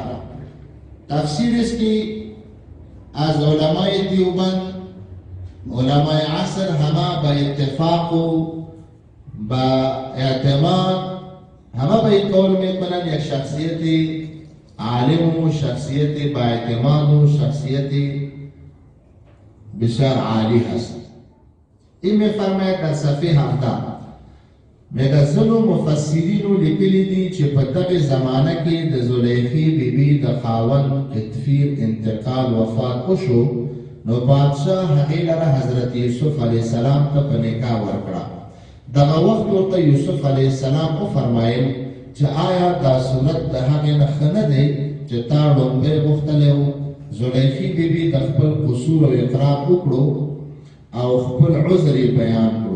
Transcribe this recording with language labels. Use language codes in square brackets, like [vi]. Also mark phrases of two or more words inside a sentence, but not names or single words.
[fa] تفسیر است که از علمای دیوبند، علمای عصر همه با اتفاق و با اعتماد همه به این قول میکنن یک شخصیت عالم و شخصیت با اعتماد و شخصیت بسیار عالی هست. این میفرماید در صفحه 7 میگه [ps] ځینو مفسرینو لیکلی دي چې په دغه زمانه کې د زلیخی بیبي د خاوند تدفیر انتقال وفات وشو، نو بادشاہ هغې لره حضرت یوسف [ar] علیه السلام [ps] ته په نکاح ورکړه. دغه وخت ورته یوسف [ar] علیه السلام [ps] وفرمایل چې آیا دا صورت د هغې نه ښه نه دی چې تا لومړی غوښتلی و زلیخی بیبي د خپل قصور او اقرار وکړو او خپل عذر یې بیان کړو.